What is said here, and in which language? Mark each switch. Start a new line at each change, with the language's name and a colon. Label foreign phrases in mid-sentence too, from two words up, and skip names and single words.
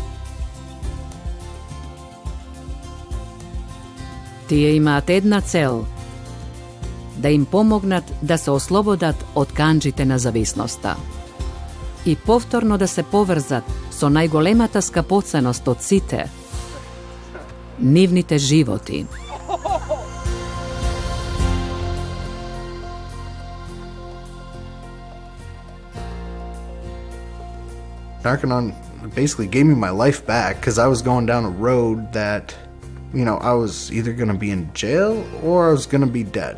Macedonian: Тие имаат една цел – да им помогнат да се ослободат од канџите на зависноста и повторно да се поврзат со најголемата скапоценост од сите – нивните животи.
English: Narconon basically gave me my life back because I was going down a road that, I was either going to be in jail or I was going to be dead.